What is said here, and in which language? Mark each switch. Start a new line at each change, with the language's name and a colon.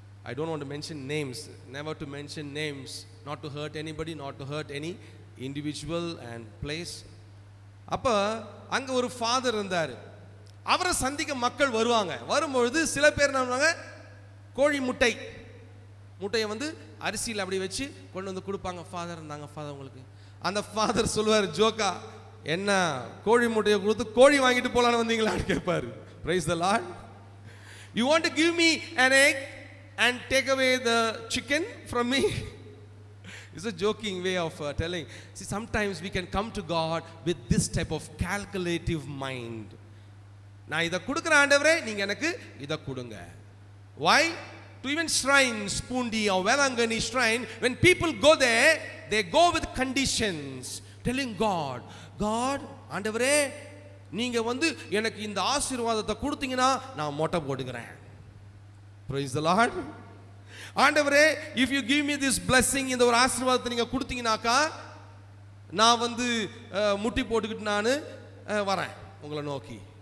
English: I don't want to mention names, never to mention names, not to hurt anybody, not to hurt any individual and place.
Tamil: அப்போ அங்கே ஒரு father இருந்தார். அவரை சந்திக்க மக்கள் வருவாங்க. வரும்பொழுது சில பேர் என்ன பண்ணுவாங்க, கோழி முட்டையை வந்து அரிசியில் அப்படி வச்சு கொண்டு வந்து கொடுப்பாங்க. ஃபாதர் இருந்தாங்க, ஃபாதர் உங்களுக்கு. அந்த ஃபாதர் சொல்லுவார் ஜோக்கா, என்ன கோழி முட்டையை கொடுத்து கோழி வாங்கிட்டு போகலான்னு வந்தீங்களான்னு கேட்பாரு.
English: Praise the Lord. You want to give me an egg and take away the chicken from me? It's a joking way of telling. See, sometimes we can come to God with this type of calculative mind.
Tamil: நான் இதை கொடுக்குற ஆண்டவரே, நீங்க எனக்கு இதை கொடுங்க.
English: Why? To even shrines, Pundi or Velangani shrine, when people go there, they go with conditions, telling God, God,
Tamil: ஆண்டவரே நீங்க வந்து எனக்கு இந்த ஆசீர்வாதத்தை கொடுத்தீங்கன்னா நான் மொட்டை போடுகிறேன்.
English: Praise the Lord.
Tamil: ஆண்டவரே,
English: if you give me this blessing,
Tamil: இந்த ஒரு ஆசீர்வாதத்தை நீங்க கொடுத்தீங்கனாக்கா நான் வந்து முட்டி போட்டுக்கிட்டு நான் வரேன் உங்களை நோக்கி.